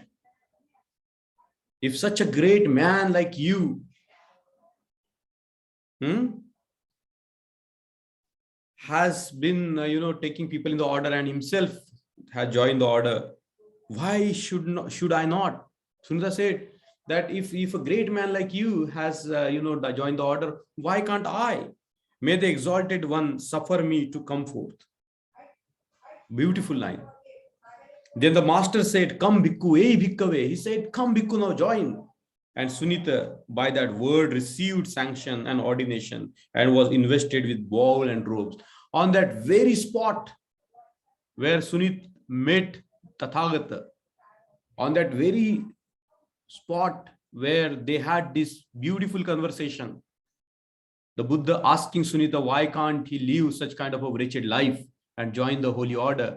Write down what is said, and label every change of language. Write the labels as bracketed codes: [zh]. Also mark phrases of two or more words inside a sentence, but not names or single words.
[en] If such a great man like you has been, taking people in the order and himself has joined the order, why should I not? Sunita said that if a great man like you has, joined the order, why can't I? May the exalted one suffer me to come forth. Beautiful line. Then the master said, come bhikkhu, [pi] ei bhikkave. [en] He said, come bhikkhu, now join. And Sunita, by that word, received sanction and ordination and was invested with bowl and robes. On that very spot where Sunit met Tathagata, on that very spot where they had this beautiful conversation, the Buddha asking Sunita, why can't he live such kind of a wretched life and join the holy order?